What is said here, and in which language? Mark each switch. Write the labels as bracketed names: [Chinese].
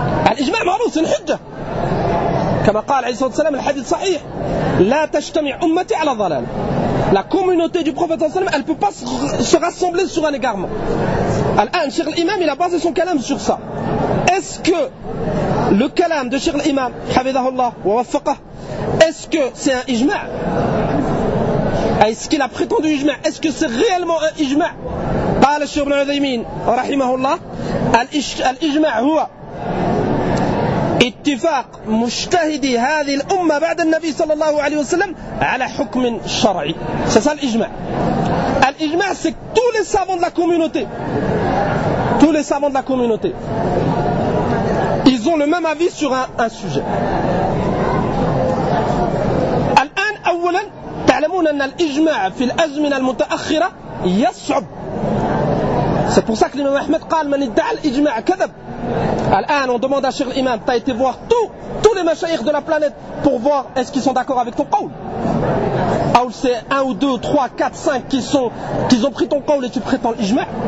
[Arabic] الإجماع معروف سن حجة كما قال عليه الصلاة والسلام الحديث صحيح لا تجتمع أمتي على ضلال [French] la communauté du prophète صلى الله عليه وسلم elle peut pas se rassembler sur un égarement. [Arabic] الآن شيخ الإمام [French] il a basé son كلام sur ça. Est-ce que le كلام de شيخ الإمام [Arabic] حفظه الله ووفقه [French] est-ce que c'est un إجماع? Est-ce qu'il a prétendu إجماع? Est-ce que c'est réellement un إجماع? [Arabic] قال الشيخ ابن عثيمين رحمه الله الإجماع هو اتفاق مجتهدي هذه الأمة بعد النبي صلى الله عليه وسلم على حكم شرعي. سأسأل الإجماع. [French] الإجماع c'est que tous les savants de la communauté, tous les savants de la communauté, ils ont le même avis sur un sujet. [Arabic] الآن أولا تعلمون أن الإجماع في الأزمنة المتأخرة يصعب. [French] C'est pour ça que l'imam Ahmed [Arabic] قال من ادعى الإجماع كذب. [French] Al-An, on demande à Cheikh l'imam, t'as été voir tous les mashaïkhs de la planète pour voir est-ce qu'ils sont d'accord avec ton qawl. Aoul, c'est 1 ou 2, 3, 4, 5 qui ont pris ton qawl et tu prétends l'ijma'.